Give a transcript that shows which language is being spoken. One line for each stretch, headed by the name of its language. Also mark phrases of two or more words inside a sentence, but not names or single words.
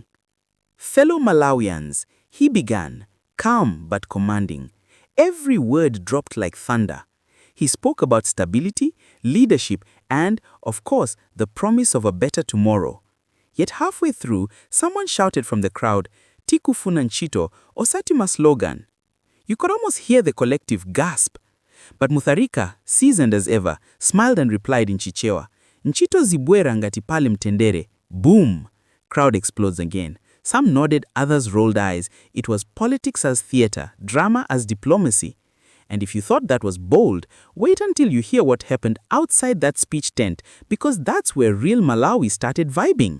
English: Fellow Malawians, he began, calm but commanding. Every word dropped like thunder. He spoke about stability, leadership, and, of course, the promise of a better tomorrow. Yet halfway through, someone shouted from the crowd,
Nyanja: "Tikufuna nchito, osatima slogan."
English: You could almost hear the collective gasp. But Mutharika, seasoned as ever, smiled and replied in Chichewa,
Nyanja: "Nchito zibwera ngati pale mtendere."
English: Boom! Crowd explodes again. Some nodded, others rolled eyes. It was politics as theater, drama as diplomacy. And if you thought that was bold, wait until you hear what happened outside that speech tent, because that's where real Malawi started vibing.